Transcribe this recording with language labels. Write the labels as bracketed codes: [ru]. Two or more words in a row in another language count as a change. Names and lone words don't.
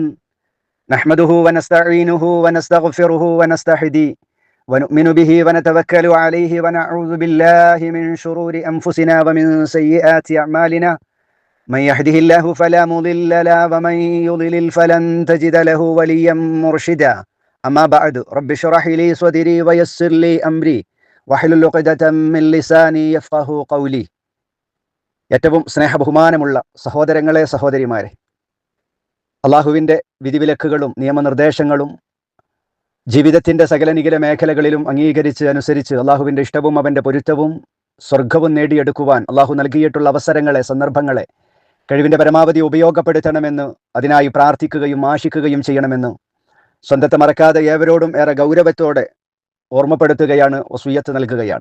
[ar] نحمده ونستعينه ونستغفره ونستهديه ونؤمن به ونتوكل عليه ونعوذ بالله من شرور أنفسنا ومن سيئات أعمالنا. من يهده الله فلا مضل له ومن يضلل فلن تجد له وليا مرشدا. أما بعد رب اشرح لي صدري ويسر لي أمري واحلل عقدة من لساني يفقهوا قولي. [ml] ഏറ്റവും സ്നേഹബഹുമാനമുള്ള സഹോദരങ്ങളെ, സഹോദരിമാരെ, അള്ളാഹുവിൻ്റെ വിധിവിലക്കുകളും നിയമനിർദ്ദേശങ്ങളും ജീവിതത്തിൻ്റെ സകല നികല മേഖലകളിലും അംഗീകരിച്ച് അനുസരിച്ച് അള്ളാഹുവിൻ്റെ ഇഷ്ടവും അവൻ്റെ പൊരുത്തവും സ്വർഗവും നേടിയെടുക്കുവാൻ അള്ളാഹു നൽകിയിട്ടുള്ള അവസരങ്ങളെ, സന്ദർഭങ്ങളെ കഴിവിൻ്റെ പരമാവധി ഉപയോഗപ്പെടുത്തണമെന്ന് അതിനായി പ്രാർത്ഥിക്കുകയും ആശിക്കുകയും ചെയ്യണമെന്ന് സ്വന്തത്തെ മറക്കാതെ ഏവരോടും ഏറെ ഗൗരവത്തോടെ ഓർമ്മപ്പെടുത്തുകയാണ്, വസിയ്യത്ത് നൽകുകയാണ്.